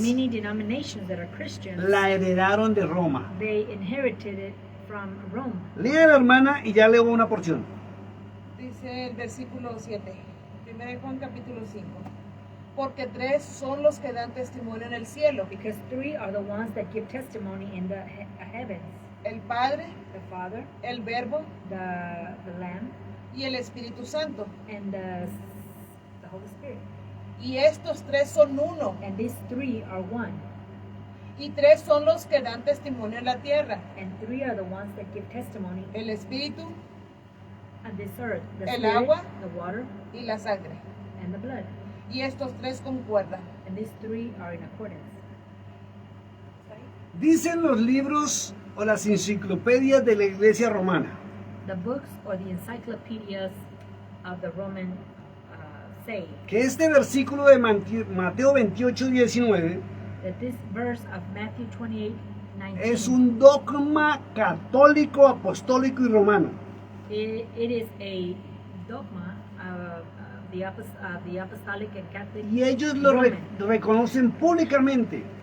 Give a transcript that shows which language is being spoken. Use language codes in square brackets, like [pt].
[en] many denominations that are Christians, [es] la heredaron de Roma. [en] they inherited it from Rome. [es] Lea la hermana y ya leo una porción. Dice el versículo 7, 1 de Juan capítulo 5. Porque tres son los que dan testimonio en el cielo: [en] Because three are the ones that give testimony in the heavens: [es] el Padre, [en] the Father, [es] el Verbo [en] the Lamb, [es] y el Espíritu Santo. [en] and the Holy Spirit. [es] Y estos tres son uno. [en] And these three are one. [es] Y tres son los que dan testimonio en la tierra: [en] And three are the ones that give testimony [es] el Espíritu [en] on this earth: the [es] El [en] Spirit, [es] agua. [en] the water, [es] y la sangre. [en] and the blood. [es] Y estos tres concuerdan. [en] And these three are in accordance. [es] Dicen los libros o las enciclopedias de la iglesia romana [en] The books or the encyclopedias of the Roman say [es] que este versículo de Mateo 28, 19 [en] that this verse of Matthew 28, 19 [es] es un dogma católico, apostólico y romano. [en] it is a dogma of the apostolic and Catholic [es] Y ellos lo [en] Roman, [es] reconocen públicamente